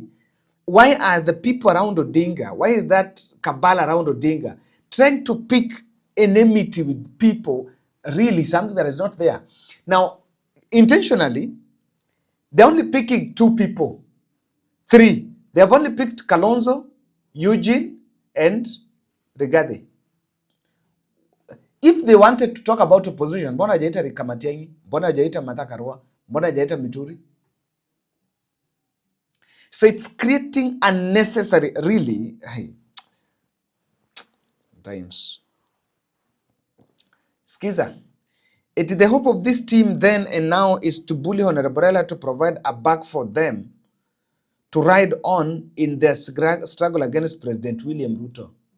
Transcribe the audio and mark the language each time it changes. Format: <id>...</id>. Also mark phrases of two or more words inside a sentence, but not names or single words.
<en>Why are the people around Odinga, why is that cabal around Odinga trying to pick enmity with people, really something that is not there? Now, intentionally, they're only picking two people. Three. They have only picked Kalonzo, Eugene, and Rigathi. If they wanted to talk about opposition,</en> <sw>mbona hajaita</sw> <en>Rikamatiangi,</en> <sw>mbona hajaita</sw> <en>Martha Karua,</en> <sw>mbona hajaita</sw> <en>Mituri? So it's creating unnecessary, really, times. Skiza. It is the hope of this team then and now is to bully Honorable Raila to provide a back for them to ride on in their struggle against President William Ruto.</en>